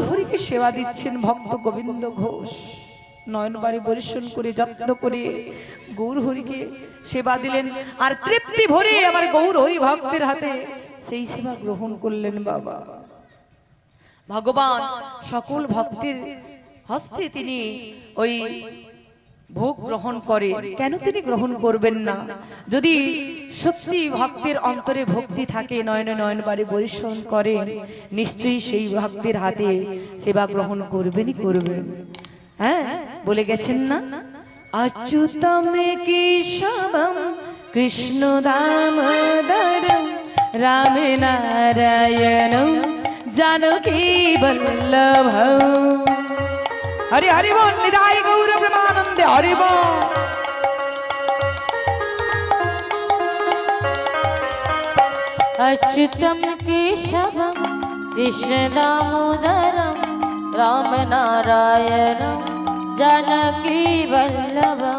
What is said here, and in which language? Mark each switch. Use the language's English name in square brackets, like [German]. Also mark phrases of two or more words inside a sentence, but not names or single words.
[Bangla] হরিকে সেবা দিচ্ছেন ভক্ত গোবিন্দ ঘোষ নয়নবাড়ি বরিশন করে যত্ন করে গৌর হরিকে সেবা দিলেন আর তৃপ্তি ভরে আমার গৌর হরি ভক্তের হাতে সেই সেবা গ্রহণ করলেন বাবা ভগবান সকল ভক্তের হস্তে তিনি ওই ভোগ গ্রহণ করে, কেন তিনি গ্রহণ করবেন না? যদি সত্যি ভক্তের অন্তরে ভক্তি থাকে, নয়নে নয়ন বারে পরিশ্রম করে, নিশ্চয়ই সেই ভক্তের হাতে সেবা গ্রহণ করবেনই করবেন। হ্যাঁ, বলে গেছেন না, [Sanskrit] अच्युतम केशवम कृष्ण दामोदरम राम नारायणम जानकी वल्लभम। [Bangla] হরি হরি বোল, নিধায় গৌর ব্রহ্মানন্দ হরি বোল। [Sanskrit] अच्युतम केशवम कृष्ण दामोदरम राम नारायणम जानकी वल्लभम।